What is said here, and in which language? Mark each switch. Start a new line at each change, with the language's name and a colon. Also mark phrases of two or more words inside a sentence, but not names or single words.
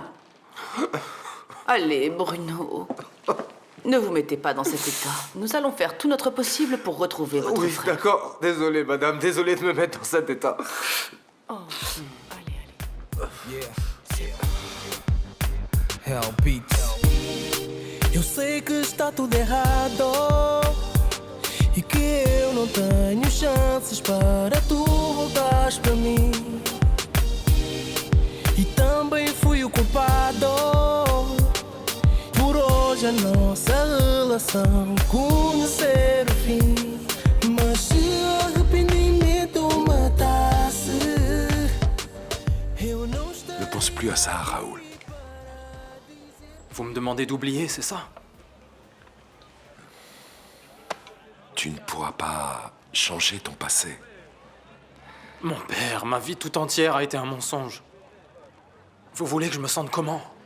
French: Allez, Bruno. Ne vous mettez pas dans cet état. Nous allons faire tout notre possible pour retrouver votre Oui, frère. d'accord. Désolé, madame. Désolé de me mettre dans cet état. Hellbeat.
Portuguese: Eu sei que está tudo errado e que eu não tenho chances para tu voltares para mim. E também fui o culpado por hoje a nossa relação conhecer o fim. Mas se o arrependimento matasse, eu não estaria.
French: Ne pense plus à ça, Raoul. Vous me demandez d'oublier, c'est ça? Tu ne pourras pas changer ton passé. Mon père, ma vie tout entière a été un mensonge. Vous voulez que je me sente comment?